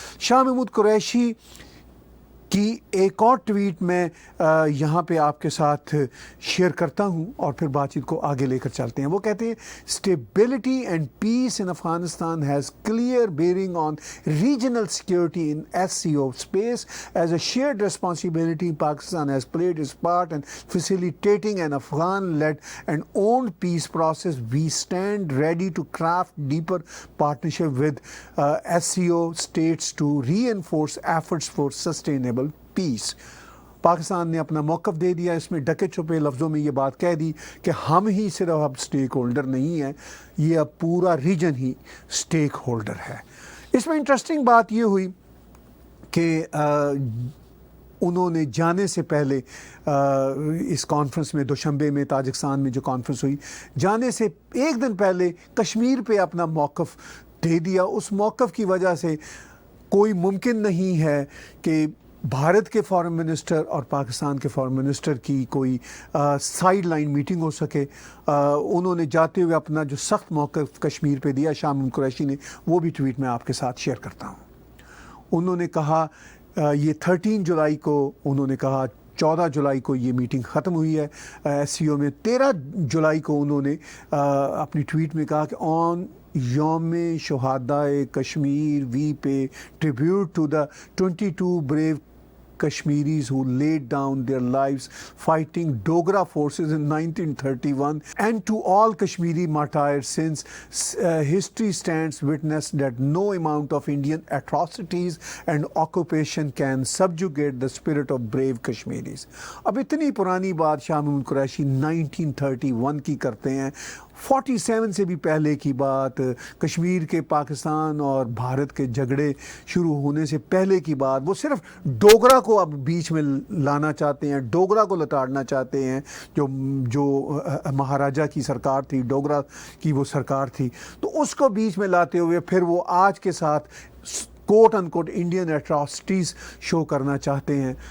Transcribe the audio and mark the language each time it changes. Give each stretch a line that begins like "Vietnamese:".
Urdu: شاہ محمود قریشی کی ایک اور ٹویٹ میں یہاں پہ آپ کے ساتھ شیئر کرتا ہوں اور پھر بات چیت کو آگے لے کر چلتے ہیں. وہ کہتے ہیں
English: Stability and peace in Afghanistan has clear bearing on regional security in SCO space. As a shared responsibility, Pakistan has played its part in facilitating an Afghan-led and owned peace process. We stand ready to craft deeper partnership with SCO states to reinforce efforts for sustainable peace.
Urdu: پاکستان نے اپنا موقف دے دیا، اس میں ڈکے چھپے لفظوں میں یہ بات کہہ دی کہ ہم ہی صرف اب سٹیک ہولڈر نہیں ہیں، یہ اب پورا ریجن ہی سٹیک ہولڈر ہے. اس میں انٹرسٹنگ بات یہ ہوئی کہ انہوں نے جانے سے پہلے اس کانفرنس میں دوشنبے میں تاجکستان میں جو کانفرنس ہوئی، جانے سے ایک دن پہلے کشمیر پہ اپنا موقف دے دیا. اس موقف کی وجہ سے کوئی ممکن نہیں ہے کہ بھارت کے فارن منسٹر اور پاکستان کے فارن منسٹر کی کوئی سائیڈ لائن میٹنگ ہو سکے. انہوں نے جاتے ہوئے اپنا جو سخت موقف کشمیر پہ دیا شاہ محمود قریشی نے، وہ بھی ٹویٹ میں آپ کے ساتھ شیئر کرتا ہوں. انہوں نے کہا یہ 13 جولائی کو انہوں نے کہا 14 جولائی کو یہ میٹنگ ختم ہوئی ہے SCO میں. 13 جولائی کو انہوں نے اپنی ٹویٹ میں کہا کہ
English: On یوم شہدائے Kashmir we pay tribute to the 22 brave Kashmiris who laid down their lives fighting Dogra forces in 1931, and to all Kashmiri martyrs since history stands witness that no amount of Indian atrocities and occupation can subjugate the spirit of brave Kashmiris.
Urdu: اب اتنی پرانی بات شاہ محمود قریشی 1931 کی کرتے ہیں. 47 سے بھی پہلے کی بات, کشمیر کے پاکستان اور بھارت کے جھگڑے شروع ہونے سے پہلے کی بات. وہ صرف ڈوگرا کو اب بیچ میں لانا چاہتے ہیں, ڈوگرا کو لتاڑنا چاہتے ہیں, جو مہاراجا کی سرکار تھی, ڈوگرا کی وہ سرکار تھی, تو اس کو بیچ میں لاتے ہوئے پھر وہ آج کے ساتھ
English: quote unquote Indian atrocities
Urdu: شو کرنا چاہتے ہیں.